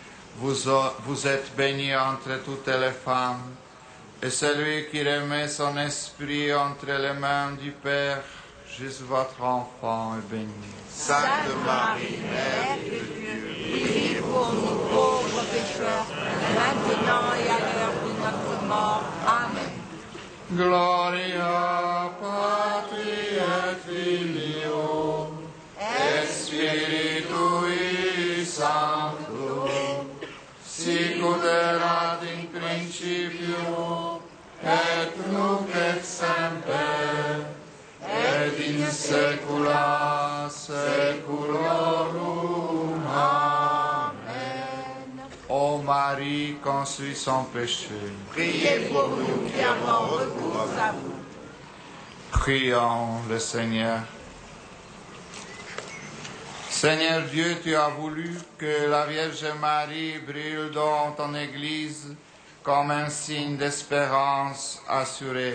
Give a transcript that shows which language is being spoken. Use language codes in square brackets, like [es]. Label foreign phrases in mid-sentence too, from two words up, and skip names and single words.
[fr] Vous êtes bénie entre toutes les femmes, et celui qui remet son esprit entre les mains du Père, Jésus votre enfant, est béni. Sainte Marie, Mère de Dieu, priez pour nous pauvres pécheurs, maintenant et à l'heure de notre mort. Amen. [la] Gloria Patri et Filio et Spiritui Sancto, sic ut erat in principio et nunc et semper et in saecula saeculorum. [fr] Amen. Ô Marie conçue sans péché, Priez pour nous qui avons recours à vous. prions le Seigneur. Seigneur Dieu, tu as voulu que la Vierge Marie brille dans ton Église comme un signe d'espérance assurée.